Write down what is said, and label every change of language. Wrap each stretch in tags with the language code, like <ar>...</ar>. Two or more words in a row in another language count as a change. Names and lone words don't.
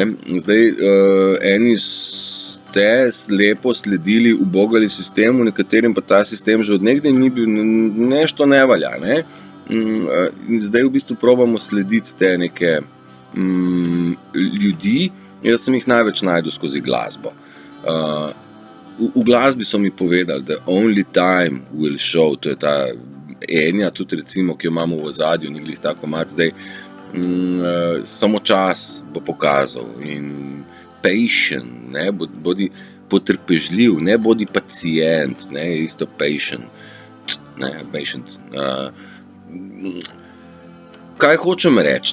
<sl>Zdaj, eni ste lepo sledili, ubogali sistemu, nekaterim pa ta sistem že od nekdaj ni bil,</sl> <hr>nešto ne valja,</hr> <sl>ne? In zdaj v bistvu probamo slediti te neke ljudi, jaz sem jih največ najdel skozi glasbo. V glasbi so mi povedali, da</sl> <en>only time will show,</en> <sl>to je ta Enja, tudi recimo, ki jo imamo v ozadju, ni glih tako mat zdaj, samo čas bo pokazal in patient, ne, bodi potrpežljiv, ne bodi pacient, ne, isto patient. Kaj hočem reči?</sl>